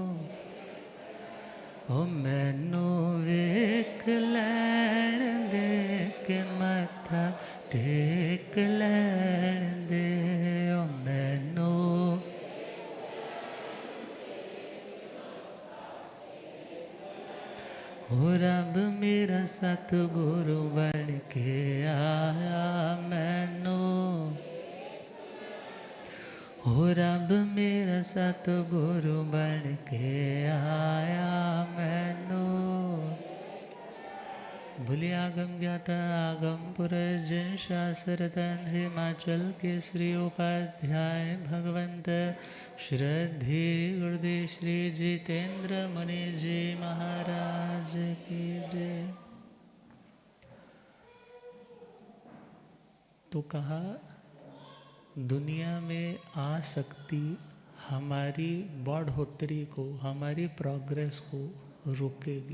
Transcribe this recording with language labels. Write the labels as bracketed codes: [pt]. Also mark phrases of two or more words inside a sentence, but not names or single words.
[pa] ਹੋ ਮੈਨੂੰ ਵੇਖ ਲੈਣ ਦੇ ਕੇ ਮੱਥਾ ਟੇਕ ਲੈਣ ਦੇ, ਓ ਮੈਨੂੰ ਹੋ ਰੱਬ ਮੇਰਾ ਸਤਿਗੁਰੂ ਬਣ ਕੇ ਆਇਆ, ਮੈਨੂੰ ਹੋ ਰੱਬ ਮੇਰਾ [hi] सतगुरु बन के आया, मैनू भूले आगम ज्ञाता आगम पुरर्जन शास्त्रतन हिमाचल के श्री उपाध्याय भगवंत श्रद्धे गुरुदेव श्री जितेंद्र मुनि जी महाराज की जय। तो कहा दुनिया में आसक्ति हमारी बढ़ोतरी को, हमारी प्रोग्रेस को रोकेगी।